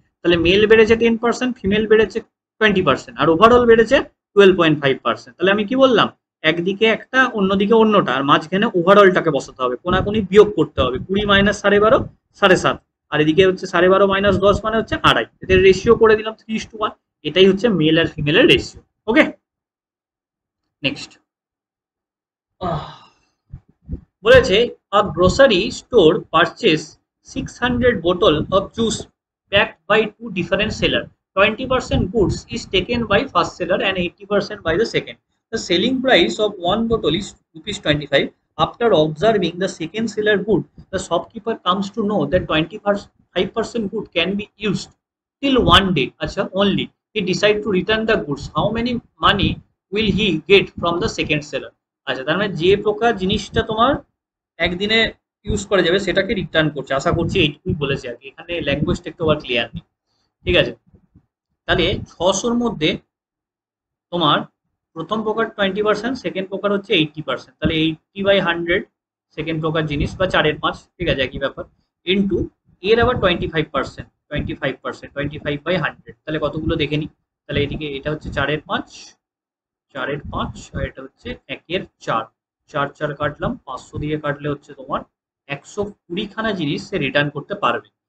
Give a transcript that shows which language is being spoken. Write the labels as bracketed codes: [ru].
[bn] তাহলে মেল বেড়েছে 10%, ফিমেল বেড়েছে 20%, আর ওভারঅল বেড়েছে 12.5%। তাহলে আমি কি বললাম, একদিকে একটা অন্যদিকে অন্যটা, আর মাঝখানে ওভারঅলটাকে বসাতে হবে, কোনাকুনি বিয়োগ করতে হবে, 20 মাইনাস 12.5 7.5, আর এদিকে হচ্ছে 12.5 মাইনাস 10 মানে হচ্ছে 2.5, এদের রেশিও করে দিলাম 3:1। এটাই হচ্ছে মেল আর ফিমেলের রেশিও। ওকে, নেক্সট বলেছে [en] a grocery store purchase 600 bottle of juice packed by two different seller. 20% goods is taken by first seller and 80% by the second. The selling price of one bottle is ₹25. After observing the second seller good, the shopkeeper comes to know that 25% good can be used till one day. Acha, only. He decides to return the goods. How many money will he get from the second seller? [bn] আচ্ছা, তার মানে যে প্রকার জিনিসটা তোমার একদিনে use করা যাবে সেটাকে রিটার্ন করছে, আশা করছি এইটুকুই বলেছে আর কি, এখানে ল্যাঙ্গুয়েজটা একটু আবার ক্লিয়ার নেই, ঠিক আছে। তাহলে 600-র মধ্যে তোমার প্রথম প্রকার 20%, সেকেন্ড প্রকার হচ্ছে 80%, তাহলে 80/100 সেকেন্ড প্রকার জিনিস বা 4/5, ঠিক আছে, একই ব্যাপার, ইন্টু এর আবার 25%, 25/100, তাহলে কতগুলো দেখে নি, তাহলে এদিকে এটা হচ্ছে 4/5, 4/5, আর এটা হচ্ছে 1/4, 4 কাটলাম, 500 দিয়ে কাটলে হচ্ছে তোমার 120খানা জিনিস সে রিটার্ন করতে পারবে।